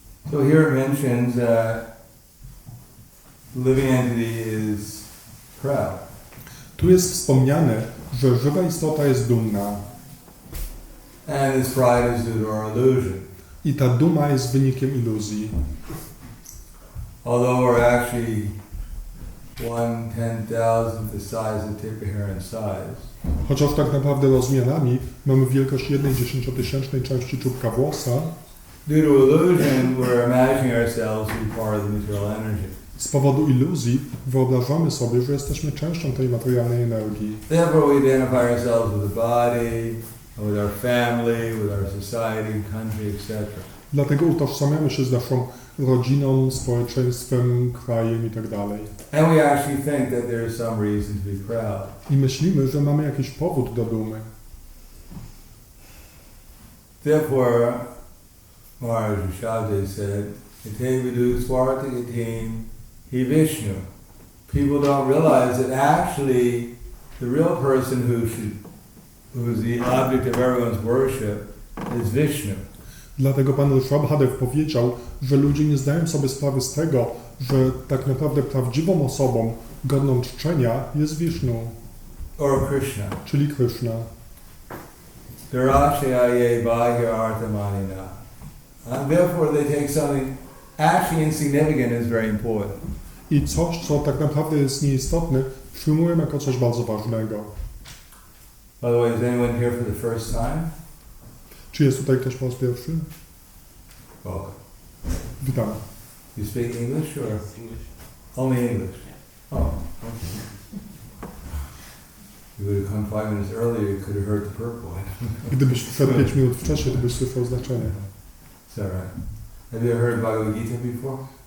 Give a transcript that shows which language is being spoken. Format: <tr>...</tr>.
<en>So here it mentions that living entity is proud.</en> <pl>Tu jest wspomniane, że żywa istota jest dumna.</pl> <en>And this pride is due to our illusion.</en> <pl>I ta duma jest wynikiem iluzji.</pl> <en>Although we're actually 1/10,000th the size of tip hair in size.</en> <pl>Chociaż tak naprawdę rozmiarami mamy wielkość 1/10,000 części czubka włosa,</pl> <en>due to illusion, we're imagining ourselves to be part of the material energy.</en> <pl>z powodu iluzji wyobrażamy sobie, że jesteśmy częścią tej materialnej energii.</pl> <en>Therefore, we identify ourselves with the body, with our family, with our society, country, etc.</en> <pl>Dlatego utożsamiamy się z naszą rodziną, społeczeństwem, krajem itd.</pl> <en>And we actually think that there is some reason to be proud.</en> <pl>I myślimy, że mamy jakiś powód do dumy.</pl> <en>Therefore, Maharaj Rishabdev said,</en> <sa>"Ite vidu swarta gatim hi Vishnu."</sa> <en>People don't realize that actually the real person who's the object of everyone's worship is Vishnu.</en> <pl>Dlatego pan Rishabdev powiedział, że ludzie nie zdają sobie sprawy z tego, że tak naprawdę prawdziwą osobą godną czczenia jest Vishnu,</pl> <en>Or Krishna.</en> <pl>czyli Krishna.</pl> <sa>Darashaye bahya arthamanina.</sa> <en>And therefore they take something actually insignificant as very important.</en> <pl>I coś, co tak naprawdę jest nieistotne, przyjmują jako coś bardzo ważnego.</pl> <en>By the way, is anyone here for the first time?</en> <pl>Czy jest tutaj ktoś po raz pierwszy?</pl> <en>Welcome.</en> <pl>Witam.</pl> <en>You speak English or? English. Only English? Oh, okay. You would have come 5 minutes earlier, you could have heard the purple.</en> <pl>Gdybyś wszedł 5 minut wcześniej, to byś słyszał znaczenie.</pl> <en>Is that right? Have you ever heard Bhagavad Gita before?</en>